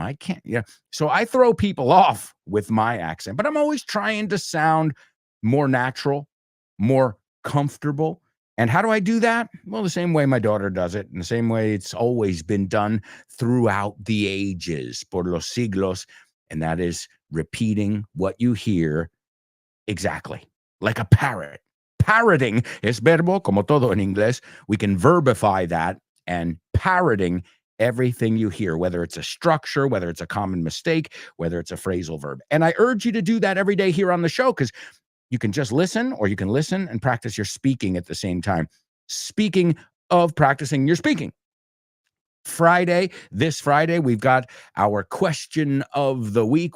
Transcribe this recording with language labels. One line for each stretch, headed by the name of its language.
English: I can't, So I throw people off with my accent, but I'm always trying to sound more natural, more comfortable. And how do I do that? Well, the same way my daughter does it, and the same way it's always been done throughout the ages,
Spanish: por los siglos,
English: and that is repeating what you hear exactly, like a parrot.
Spanish: Parroting es verbo, como todo en inglés.
English: We can verbify that, and parroting everything you hear, whether it's a structure, whether it's a common mistake, whether it's a phrasal verb. And I urge you to do that every day here on the show, because you can just listen, or you can listen and practice your speaking at the same time. Speaking of practicing your speaking, this Friday, we've got our question of the week.